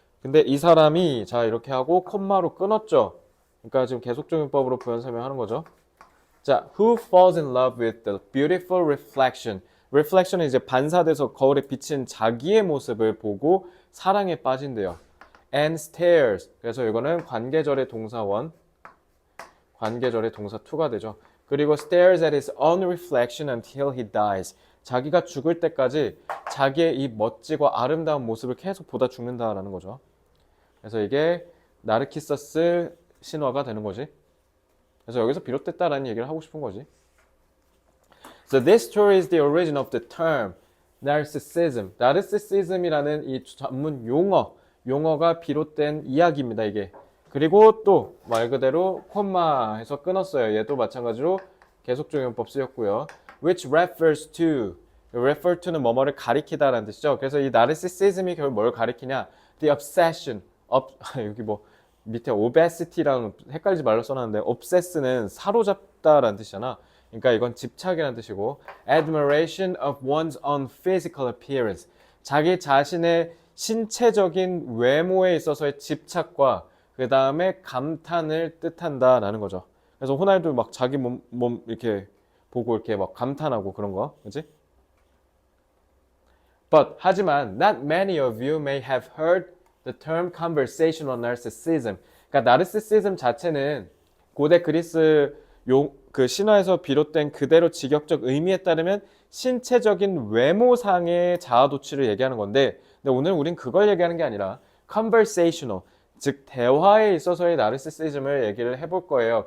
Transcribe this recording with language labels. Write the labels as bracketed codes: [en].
[ko] 근데 이 사람이 자 이렇게 하고 콤마로 끊었죠. 그러니까 지금 계속적용법으로 부연 설명하는 거죠. [en] 자, who falls in love with the beautiful reflection? [ko] reflection은 이제 반사돼서 거울에 비친 자기의 모습을 보고 사랑에 빠진대요. [en] and stares. [ko] 그래서 이거는 관계절의 동사원, 관계절의 동사 to가 되죠. [en] 그리고 stares at his own reflection until he dies. [ko] 자기가 죽을 때까지 자기의 이 멋지고 아름다운 모습을 계속 보다 죽는다라는 거죠. 그래서 이게 나르키서스 신화가 되는 거지. 그래서 여기서 비롯됐다라는 얘기를 하고 싶은 거지. [en] So this story is the origin of the term narcissism. [ko] narcissism이라는 이 전문 용어가 비롯된 이야기입니다, 이게. 그리고 또 말 그대로 콤마해서 끊었어요. 얘도 마찬가지로 계속적용법 쓰였고요. [en] which refers to refer to는 [ko] 뭐뭐를 가리키다라는 뜻이죠. 그래서 이 narcissism이 결국 뭘 가리키냐? [en] the obsession. [ko] 여기 뭐 밑에 obesity랑 헷갈리지 말라 써놨는데 obsess는 사로잡다라는 뜻이잖아. 그러니까 이건 집착이라는 뜻이고 [en] admiration of one's own physical appearance. [ko] 자기 자신의 신체적인 외모에 있어서의 집착과 그 다음에 감탄을 뜻한다라는 거죠. 그래서 호날두 막 자기 몸 이렇게 보고 이렇게 막 감탄하고 그런 거, 그지? [en] But 하지만 not many of you may have heard the term conversational narcissism. [ko] 그러니까 나르시시즘 자체는 고대 그리스 그 신화에서 비롯된 그대로 직역적 의미에 따르면 신체적인 외모상의 자아도취를 얘기하는 건데, 근데 오늘 우린 그걸 얘기하는 게 아니라 conversational, 즉 대화에 있어서의 나르시시즘을 얘기를 해볼 거예요.